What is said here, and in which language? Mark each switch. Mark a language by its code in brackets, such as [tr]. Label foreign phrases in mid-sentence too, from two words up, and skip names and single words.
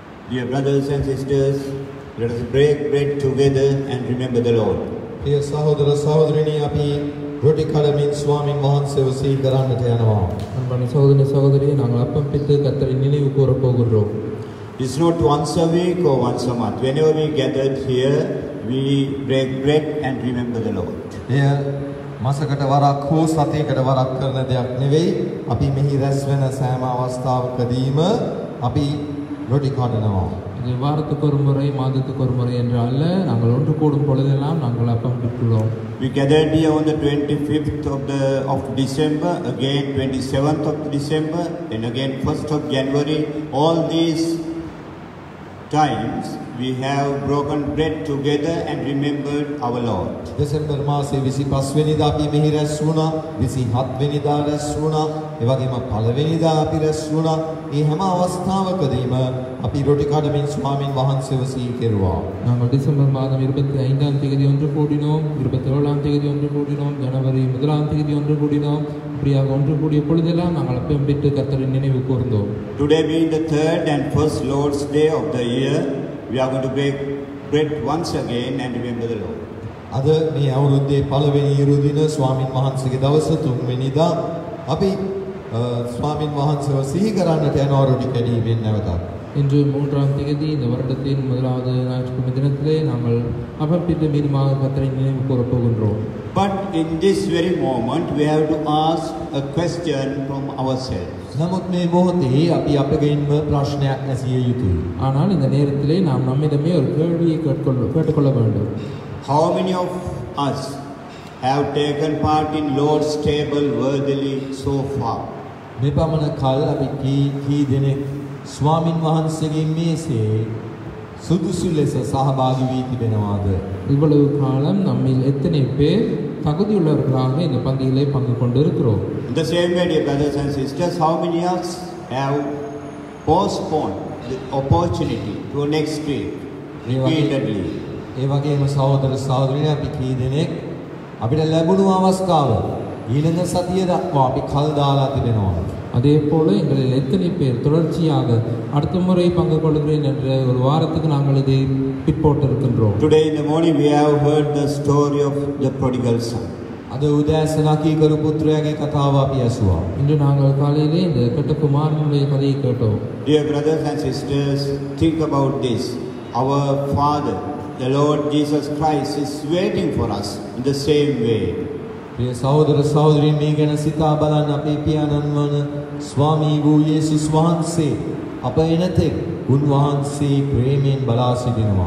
[en] Dear brothers and sisters, let us break bread together and remember the Lord. [si] ප්‍රිය සහෝදර සහෝදරිනි අපි රොටි කඩමින් ස්වාමින් වහන්සේව සිහි කරන්නට යනවා. [ta] அன்பான சகோதர சகோதரியை நாங்கள் அப்பம் பித்து கர்த்தரை நினைவு கூறப் போகிறோம். [en] It's not once a week or once a month. Whenever we gathered here, we break bread and remember the Lord. [si] එය මාසකට වරක් හෝ සතියකට වරක් කරන දෙයක් නෙවෙයි. අපි මෙහි රැස් වෙන සෑම අවස්ථාවකදීම අපි රොටි කඩනවා. [ta] இது வாரத்துக்கு ஒரு முறை மாதத்துக்கு ஒரு முறை என்று அல்ல, நாங்கள் ஒன்று கூடும் பொழுதெல்லாம் நாங்கள் அப்பம் பிட்டுள்ளோம். [en] We gathered here on the 25th of December, again 27th of December, and again 1st of January. All these times we have broken bread together and remembered our Lord. [si] දෙසැම්බර් මාසයේ 25 වෙනිදා අපි මෙහි රැස් වුණා, 27 වෙනිදා රැස් වුණා, ඒ වගේම 1 වෙනිදා අපි රැස් වුණා. මේ හැම අවස්ථාවකදීම අපි රොටි කඩමින් ස්වාමින් වහන්සේව සිහි කෙරුවා. [ta] நாங்கள் டிசம்பர் மாதம் 25ஆம் தேதி ஒன்று கூடினோம், 27ஆம் தேதி ஒன்று கூடினோம், ஜனவரி 1ஆம் தேதி ஒன்று கூடினோம். இப்படியாக ஒன்று கூடிய பொழுதெல்லாம் நாங்கள் அப்பம் பிட்டு கர்த்தரை நினைவு கூர்ந்தோம். [en] Today being the third and first Lord's Day of the year, we are going to break bread once again and remember the Lord. [si] අද මේ අවුරුද්දේ පළවෙනි ඉරුදින ස්වාමින් වහන්සේගේ දවස 3 වෙනිදා අපි ස්වාමින් වහන්සේව සිහි කරන්නට යනවා රොටි කැඩීමෙන් නැවතත්. [ta] இன்று 3ஆம் தேதி இந்த வருடத்தின் முதலாவது ஞாயிற்றுக்கிழமை தினத்திலே நாங்கள் அப்பம் பிட்டு மீண்டுமாக கர்த்தரை நினைவு கூறப் போகின்றோம். [en] But in this very moment, we have to ask a question from ourselves. [si] නමුත් මේ මොහොතේ අපි අපගෙන්ම ප්‍රශ්නයක් ඇසිය යුතුයි. [ta] ஆனால் இந்த நேரத்திலே நாம் நம்மிடமே ஒரு கேள்வியை கேட்டுக்கொள்ள வேண்டும். [en] How many of us have taken part in Lord's table worthily so far? [si] මේ පමණ කල් අපි කී දෙනෙක් ස්වාමින් වහන්සේගේ මේසේ සුදුසු ලෙස සහභාගී වී තිබෙනවාද? [ta] இவ்வளவு காலம் நம்மில் எத்தனை பேர் தகுதியுள்ளவர்களாக இந்த பந்தியிலே பங்கு கொண்டிருக்கிறோம்? [en] In the same way, dear brothers and sisters, how many of us have postponed the opportunity to next week repeatedly? [si] ඒ වගේම සහෝදර සහෝදරියනි අපි කී දෙනෙක් අපිට ලැබුණු අවස්ථාව ඊළඟ සතිය දක්වා අපි කල් දාලා තිබෙනවා. [ta] அதே போல எங்களில் எத்தனை பேர் தொடர்ச்சியாக அடுத்த முறை பங்கு கொள்கிறேன் என்ற ஒரு வாரத்துக்கு நாங்கள் இதை பிற்போட்டிருக்கின்றோம். [en] Today in the morning we have heard the story of the prodigal son. [si] අද උදෑසන කීකරු පුත්‍රයාගේ කතාව අපි ඇසුවා. [ta] இன்று நாங்கள் காலையிலே இந்த கெட்ட குமாரனுடைய கதையை கேட்டோம். [en] Dear brothers and sisters, think about this. Our Father, the Lord Jesus Christ, is waiting for us in the same way. [si] ප්‍රිය සහෝදර සහෝදරීන් මේ ගැන සිතා බලන්න අපේ පියාණන් වන ස්වාමී වූ යේසුස් වහන්සේ අප එනතෙක් උන්වහන්සේ ප්‍රේමයෙන් බලා සිටිනවා.